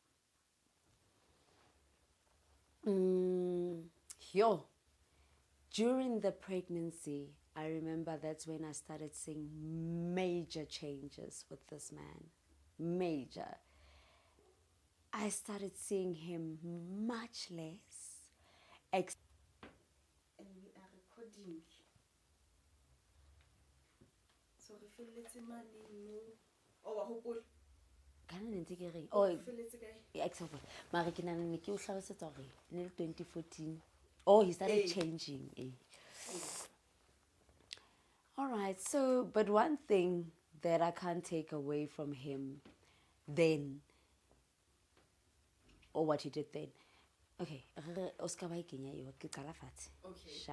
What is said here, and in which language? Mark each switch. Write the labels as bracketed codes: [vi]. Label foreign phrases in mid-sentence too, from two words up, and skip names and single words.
[en] Yo, during the pregnancy, I remember that's when I started seeing major changes with this man. Major. I started seeing him much less. And we are recording. [st] So re felletse mane mo. Oh, wa hopola. [en] Oh, example. [st] Mara ke nana ne ke o hlalosetsa hore ne 2014. [en] Oh, he started changing. All right. So, but one thing that I can't take away from him then, or what he did then. Okay. Okay. Sharp.